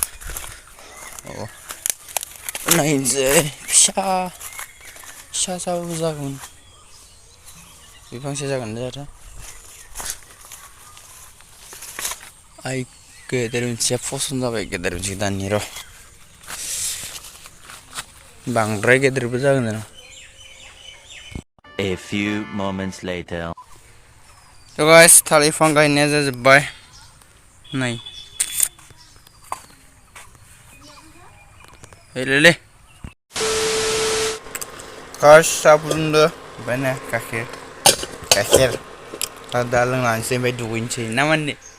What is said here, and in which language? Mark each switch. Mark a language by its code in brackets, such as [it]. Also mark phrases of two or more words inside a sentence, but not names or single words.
[brx] नायनोसै फिसा जागौमोन बिफांसे जागोन आरो आइ गेदेर मोनसेया फसन जाबाय गेदेर मोनसे दानि र' बांद्राय गेदेरबो जागोन आरो [en] A few moments later. [brx] थ' गाइस थालिर बिफां गायनाया जाजोब्बाय नै ले गाइस साहा फुदुंदो ओमफ्राय नै गाइखेर दा लोंलांसै ओमफ्राय दुगैनोसै ना माने